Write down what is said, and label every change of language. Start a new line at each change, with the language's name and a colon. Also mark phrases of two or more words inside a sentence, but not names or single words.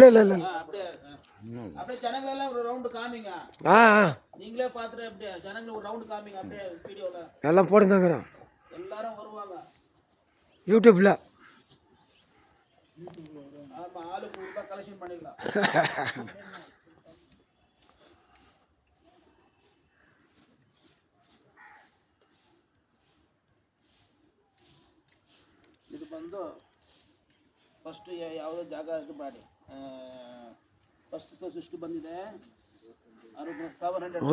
Tamil: அப்படியே ஜனங்களெல்லாம் ஒரு ரவுண்டு காமிங்க. நீங்களே பார்த்துட்டு அப்படியே ஜனங்களை ஒரு ரவுண்டு காமிங்க. அப்படியே வீடியோல எல்லாம் போட்டுதாங்கிறோம். எல்லாரும் வருவாங்க யூடியூப்ல. ஆமா, ஆளுக்கு ரூபாய் கலெக்ஷன் பண்ணிடலாம்.
Kannada: ಇದು ಬಂದು ಫಸ್ಟು ಯಾವುದೋ ಜಾಗ ಇದು ಮಾಡಿ ಫಸ್ಟ್ ಇಷ್ಟು ಬಂದಿದೆ 700.